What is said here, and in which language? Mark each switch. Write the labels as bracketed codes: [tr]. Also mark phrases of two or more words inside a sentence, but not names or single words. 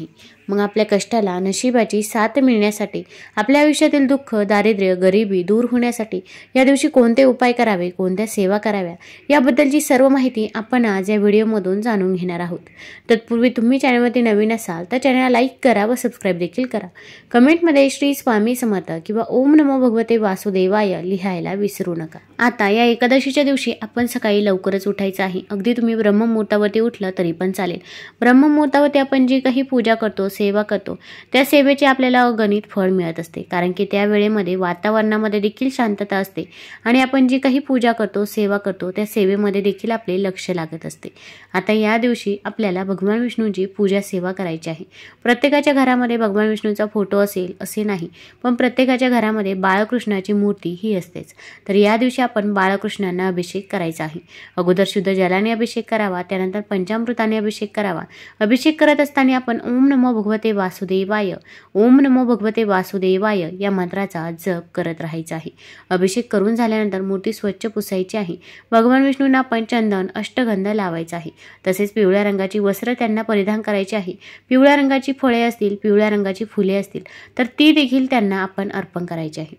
[mr] मग आपल्या कष्टाला नशिबाची साथ मिळण्यासाठी, आपल्या आयुष्यातील दुःख, दारिद्र्य, गरिबी दूर होण्यासाठी या दिवशी कोणते उपाय करावे, कोणत्या सेवा कराव्या याबद्दलची सर्व माहिती आपण आज या व्हिडिओमधून जाणून घेणार आहोत. तत्पूर्वी तुम्ही चॅनलवरती नवीन असाल तर चॅनलला लाईक करा व सबस्क्राईब देखील करा. कमेंटमध्ये श्री स्वामी समर्थ किंवा [sa] ओम नमो भगवते वासुदेवाय [mr] लिहायला विसरू नका. आता या एकादशीच्या दिवशी आपण सकाळी लवकरच उठायचं आहे. अगदी तुम्ही ब्रह्ममुहूर्तावरती उठलं तरी पण चालेल. ब्रह्ममुहूर्तावरती आपण जी काही पूजा करतो, सेवा करतो, त्या सेवेचे आपल्याला अगणित फळ मिळत असते, कारण की त्या वेळेमध्ये वातावरणामध्ये देखील शांतता असते आणि आपण जी काही पूजा करतो, सेवा करतो, त्या सेवेमध्ये देखील आपले लक्ष लागत असते. आता या दिवशी आपल्याला भगवान विष्णूंची पूजा सेवा करायची आहे. प्रत्येकाच्या घरामध्ये भगवान विष्णूंचा फोटो असेल असे नाही, पण प्रत्येकाच्या घरामध्ये बाळकृष्णाची मूर्ती ही असतेच. तर या दिवशी आपण बाळकृष्णांना अभिषेक करायचा आहे. अगोदर शुद्ध जलाने अभिषेक करावा, त्यानंतर पंचामृताने अभिषेक करावा. अभिषेक करत असताना आपण [sa] ओम नमो भगवते वासुदेवाय, ओम नमो भगवते वासुदेवाय [mr] या मंत्राचा जप करत राहायचा आहे. अभिषेक करून झाल्यानंतर मूर्ती स्वच्छ पुसायची आहे. भगवान विष्णूंना आपण चंदन, अष्टगंध लावायचा आहे. तसेच पिवळ्या रंगाची वस्त्र त्यांना परिधान करायची आहे. पिवळ्या रंगाची फळे असतील, पिवळ्या रंगाची फुले असतील तर ती देखील त्यांना आपण अर्पण करायची आहे.